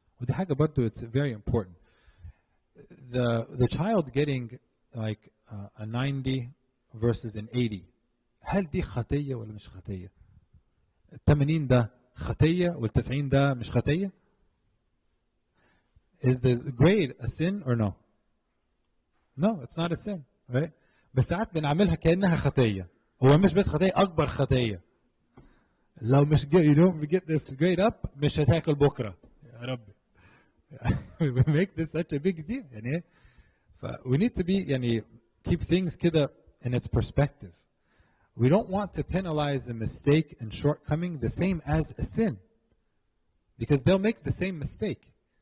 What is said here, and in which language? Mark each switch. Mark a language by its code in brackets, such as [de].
[ar] ودي حاجة برضو [en] it's very important. The child getting like a 90 versus an 80, [ar] هل دي خطية ولا مش خطية؟ ال 80 ده خطية وال 90 ده مش خطية؟ [en] Is the grade a sin or no? No, it's not a sin, right? [ar] بس ساعات بنعملها كأنها خطية. هو مش بس خطية، أكبر خطية. لو مش [en] you don't get this grade up [ar] مش هتاكل بكرة. يا ربي. [en] We make this such a big deal. يعني we need to be يعني keep things كده in its perspective. We don't want to penalize a mistake and shortcoming the same as a sin, because they'll make the same mistake.